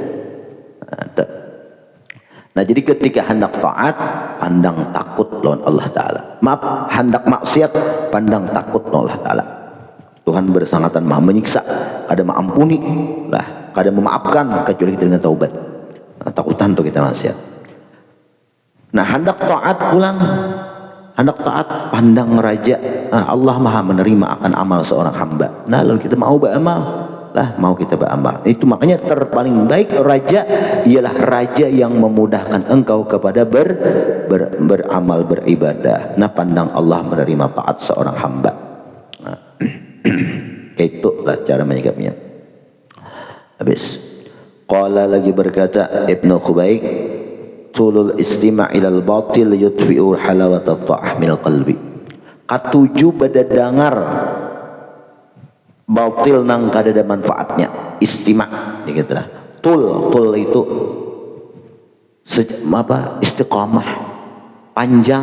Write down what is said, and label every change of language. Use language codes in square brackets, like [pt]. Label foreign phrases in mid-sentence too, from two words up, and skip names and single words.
[bjn] Nah jadi ketika hendak taat pandang takut lawan Allah Ta'ala, maaf hendak maksiat pandang takut lawan Allah Ta'ala. Tuhan bersangatan maha menyiksa, kada mengampuni lah, kada memaafkan kecuali kita dengan taubat. Takutan tuh kita maksiat. Nah hendak taat pulang, hendak taat pandang raja, [id] Allah maha menerima akan amal seorang hamba. Nah lalu kita mau beramal lah, mau kita beramal. Itu makanya terpaling baik raja ialah raja yang memudahkan engkau kepada beramal, beribadah. Nah pandang Allah menerima taat seorang hamba. Nah, itulah cara menyikapinya. [ar] Habis qala [id] lagi berkata [ar] Ibnu Khubayk, طول الاستماع إلى الباطل يطفئ حلاوة الطاعة من القلب. [bjn] Katuju pada dengar batil nang kada ada manfaatnya, istima' gitu lah. [id] Tul itu istiqamah, panjang.